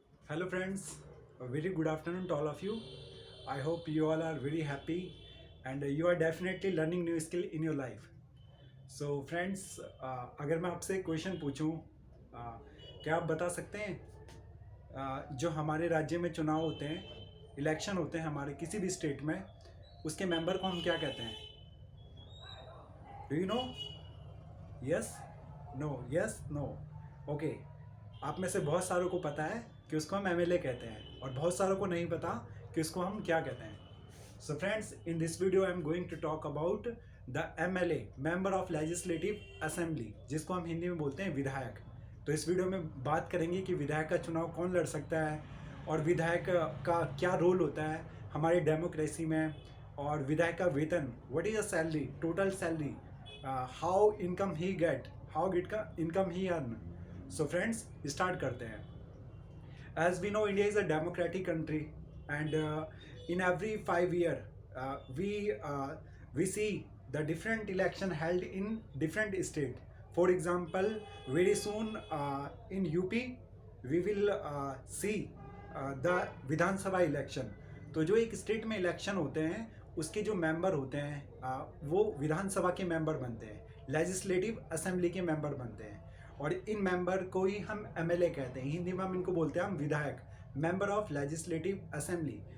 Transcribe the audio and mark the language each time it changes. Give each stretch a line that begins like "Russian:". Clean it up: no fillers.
English: Hello friends, a very good afternoon to all of you. I hope you all are very happy and you are definitely learning new skill in your life. So friends,
Hindi: अगर मैं आपसे question पूछूं, क्या आप बता सकते हैं जो हमारे राज्य में चुनाव होते हैं, इलेक्शन होते हैं हमारे किसी भी स्टेट में, उसके मेंबर को हम क्या कहते हैं?
English: Do you know?
Hindi: Yes, no, yes, no. Okay, आप में से बहुत सारों को पता है कि उसको हम एमएलए कहते हैं और बहुत सारों को नहीं पता कि उसको हम क्या कहते हैं।
English: so friends, in this video I am going to talk about the MLA, member of legislative assembly,
Hindi: जिसको हम हिंदी में बोलते हैं विधायक। तो इस वीडियो में बात करेंगे कि विधायक का चुनाव कौन लड़ सकता है और विधायक का क्या रोल होता है हमारी डेमोक्रेसी में, और विधायक का वेतन,
English: What is a salary, total salary, how income he get, how get का income he earn.
Hindi: सो फ्रेंड्स, स्टार्ट करते हैं।
English: As we know, India is a democratic country, and in every 5 year, we see the different election held in different state. For example, very soon in UP, we will see the Vidhan Sabha election.
Hindi: तो जो एक state में election होते हैं उसके जो member होते हैं वो विधानसभा के मेंबर बनते हैं, लेजिस्लेटिव असेंबली के मेंबर बनते हैं, और इन मेंबर को ही हम एमएलए कहते हैं। हिंदी में हम इनको बोलते हैं हम विधायक, मेंबर ऑफ लेजिस्लेटिव असेंबली।